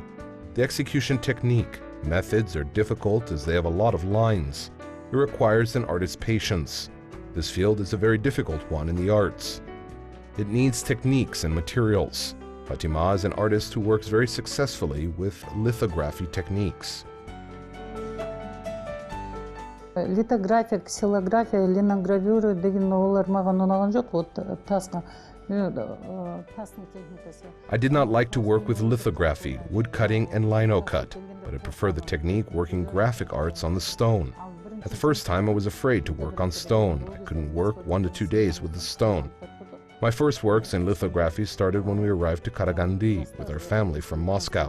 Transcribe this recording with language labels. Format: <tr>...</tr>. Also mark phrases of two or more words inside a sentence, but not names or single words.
<en>The execution technique methods are difficult as they have a lot of lines. It requires an artist's patience. This field is a very difficult one in the arts. It needs techniques and materials. Fatima is an artist who works very successfully with lithography techniques.</en> <kk>Литография, ксилография, линогравюра деген олар маған ұнаған жоқ, вот тасқа.</kk> <en>I did not like to work with lithography, wood cutting, and lino cut, but I prefer the technique working graphic arts on the stone. At the first time I was afraid to work on stone. I couldn't work 1 to 2 days with the stone. My first works in lithography started when we arrived to Karaganda with our family from Moscow.</en>